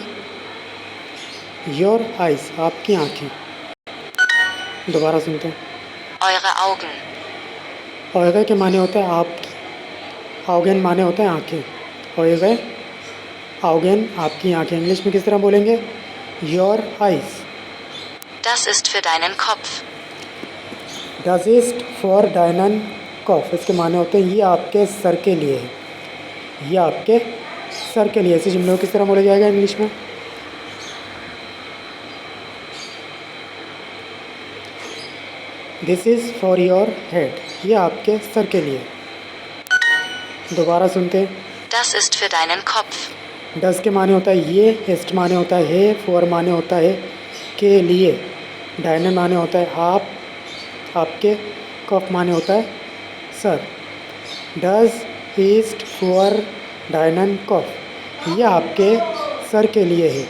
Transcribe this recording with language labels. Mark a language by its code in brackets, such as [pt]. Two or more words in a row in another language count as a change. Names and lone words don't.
[en] your eyes, [hi] आपकी आँखें। दोबारा सुनते हैं। [de] Eure Augen. [hi] और के माने होता है आपकी, ऑगन माने होते हैं आँखें। और ऑगन आपकी आँखें इंग्लिश में किस तरह बोलेंगे? [en] your eyes. [de] Das ist für deinen Kopf. Das ist for deinen Kopf, [hi] इसके माने होते हैं ये आपके सर के लिए है। ये आपके सर के लिए। ऐसे जुमले को किस तरह बोला जाएगा इंग्लिश में? [en] this is for your head, [hi] ये आपके सर के लिए। दोबारा सुनते हैं। [de] Das ist für deinen Kopf. [hi] डस के माने होता है ये, एस्ट माने होता है, फॉर माने होता है के लिए, डायनन माने होता है आप, आपके, कफ माने होता है सर। [de] Das ist für deinen Kopf, [hi] ये आपके सर के लिए है।